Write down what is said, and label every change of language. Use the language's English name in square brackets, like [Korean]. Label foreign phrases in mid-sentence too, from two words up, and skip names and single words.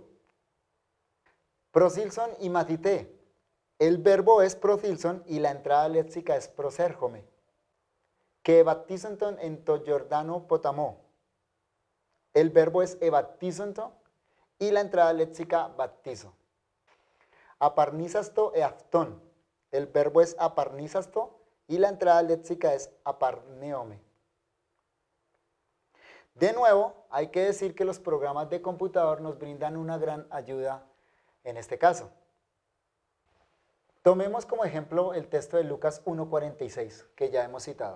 [Greek] Προσῆλθον οἱ μαθηταί. [Spanish] El verbo es prosilson y la entrada léxica es prosérgome. [Greek] καὶ ἐβαπτίζοντο ἐν τῷ Ἰορδάνῃ ποταμῷ. [Spanish] El verbo es ebaptizonto y la entrada léxica baptizo. [Greek] ἀπαρνησάσθω ἑαυτὸν. [Spanish] El verbo es aparnizasto y la entrada léxica es aparneome. De nuevo, hay que decir que los programas de computador nos brindan una gran ayuda en este caso. Tomemos como ejemplo el texto de Lucas 1:46, que ya hemos citado.